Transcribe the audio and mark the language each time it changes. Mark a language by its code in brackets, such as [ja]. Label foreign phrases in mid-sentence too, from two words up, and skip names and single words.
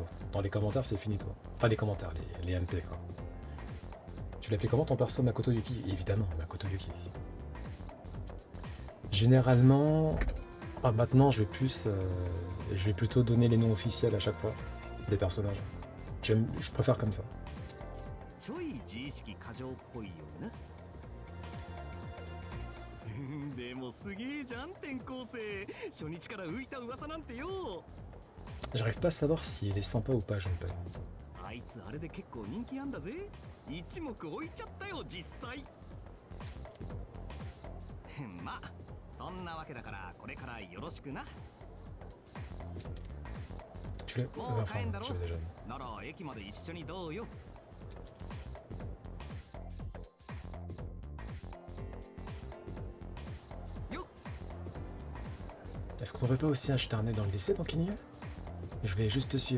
[fr] Dans les commentaires, c'est finito. Enfin, les commentaires, les MP, quoi. Tu l'appelais comment ton perso, Makoto Yuki? Évidemment, Makoto Yuki. Généralement, maintenant, je vais plutôt donner les noms officiels à chaque fois des personnages. Je préfère comme ça. [ja] でもすげえじゃん転校生。初日から浮いた噂なんてよ。 [fr] J'arrive pas à savoir si elle est sympa ou pas, Junpei. [ja] あいつあれで結構人気あんだぜ。一目置いちゃったよ実際。まあそんなわけだからこれからよろしくな。 [fr] Tu l'as? Enfin, tu l'as déjà. [ja] なら駅まで一緒にどうよ。 [fr] Est-ce Est-ce qu'on ne devrait pas aussi acheter un œil dans le lycée tant qu'il y est? Je vais juste te suivre.